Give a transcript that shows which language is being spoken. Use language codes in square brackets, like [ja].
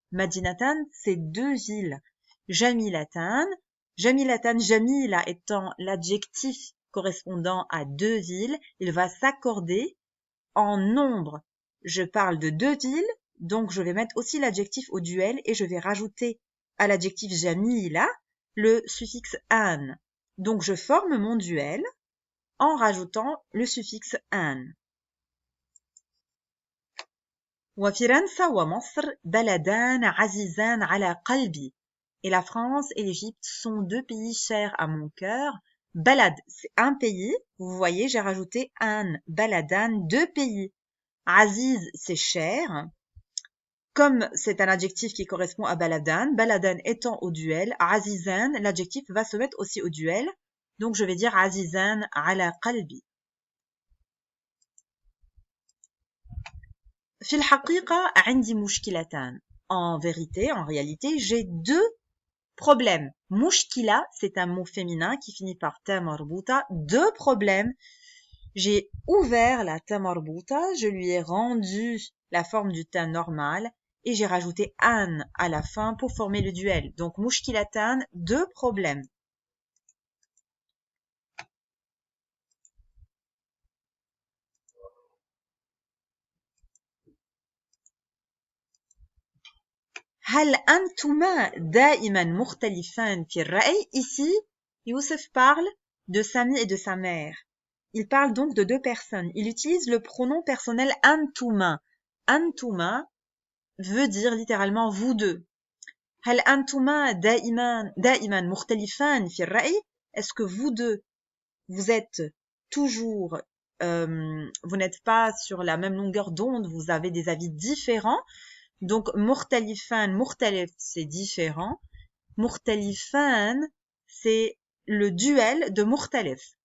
[fr] Madinatan, c'est deux villes. Jamilatan, jamila étant l'adjectif correspondant à deux villes, il va s'accorder en nombre. Je parle de deux villes, donc je vais mettre aussi l'adjectif au duel et je vais rajouter à l'adjectif jamila le suffixe an. Donc je forme mon duel en rajoutant le suffixe an. [ar] وفرنسا ومصر بلدان عزيزان على قلبي. [fr] Et la France et l'Égypte sont deux pays chers à mon cœur. Balad, c'est un pays. Vous voyez, j'ai rajouté an. Baladan, deux pays. Aziz, c'est cher. Comme c'est un adjectif qui correspond à baladan, baladan étant au duel, azizan, l'adjectif va se mettre aussi au duel. Donc je vais dire [ar] azizan ala qalbi. في الحقيقة عندي مشكلتان. [fr] En vérité, en réalité, j'ai deux problèmes. Mushkila, c'est un mot féminin qui finit par ta marbuta. Deux problèmes. J'ai ouvert la ta marbuta, je lui ai rendu la forme du ta normal et j'ai rajouté an à la fin pour former le duel. Donc, mushkilatan, deux problèmes. [ar] هل أنتما دائما مختلفان في الرأي? [fr] Ici, Youssef parle de Sami et de sa mère. Il parle donc de deux personnes. Il utilise le pronom personnel antuma. Antuma veut dire littéralement vous deux. [ar] هل أنتما دائما مختلفان في الرأي? [fr] Est-ce que vous deux, vous êtes toujours, vous n'êtes pas sur la même longueur d'onde, vous avez des avis différents? Donc, mukhtalif, c'est différent. Mukhtalifan, c'est le duel de mukhtalif.